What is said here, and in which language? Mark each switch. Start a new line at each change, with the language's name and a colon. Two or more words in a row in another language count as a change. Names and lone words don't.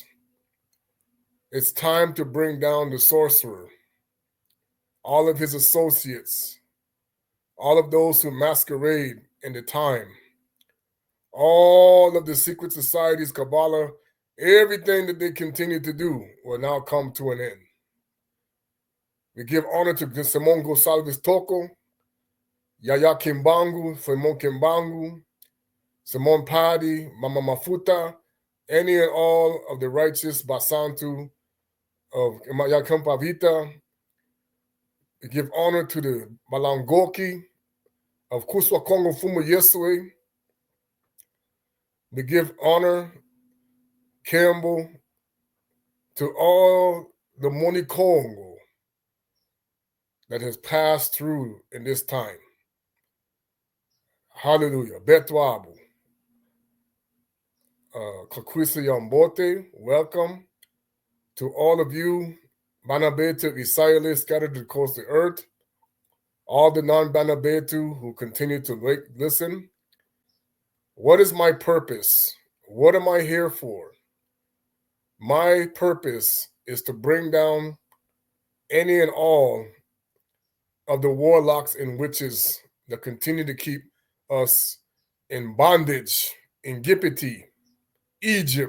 English: It's time to bring down the sorcerer, all of his associates, all of those who masquerade in the time, all of the secret societies, Kabbalah, everything that they continue to do will now come to an end. We give honor to Simon Gonsalves Toko, Yaya Kimbangu, Simon Kimbangu, Simon Padi, Mama Mafuta, any and all of the righteous Basantu of Yakampavita. We give honor to the Malangoki of Kuswa Kongo Fumu Yesue. We give honor, Campbell, to all the Moni Kongo that has passed through in this time. Hallelujah. Betwabu.
Kongo: Kakwisa Yambote,
English: welcome to all of you.
Kongo: Bana Betu
English: of Isayele scattered across the earth. All the non-
Kongo: Bana Betu
English: who continue to listen. What is my purpose? What am I here for? My purpose is to bring down any and all of the warlocks and witches that continue to keep us in bondage, in Gipiti, Egypt.